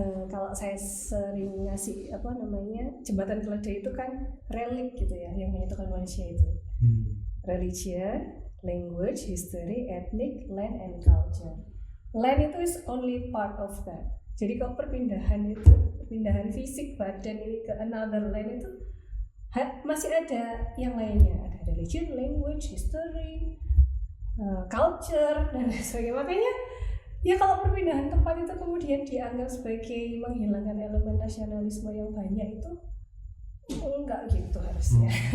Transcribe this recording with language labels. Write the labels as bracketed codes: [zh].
[id] Kalau saya sering ngasih jembatan keledai itu kan relik gitu ya, yang menyatukan manusia itu. [en] Religion, language, history, ethnic, land, and culture. Land itu is only part of that. [id] Jadi kalau perpindahan fisik badan ini ke [en] another land [id] itu masih ada yang lainnya, ada [en] religion, language, history, [id] culture dan lain sebagainya. Makanya ya kalau perpindahan tempat itu kemudian dianggap sebagai menghilangkan elemen nasionalisme yang banyak itu enggak gitu harusnya.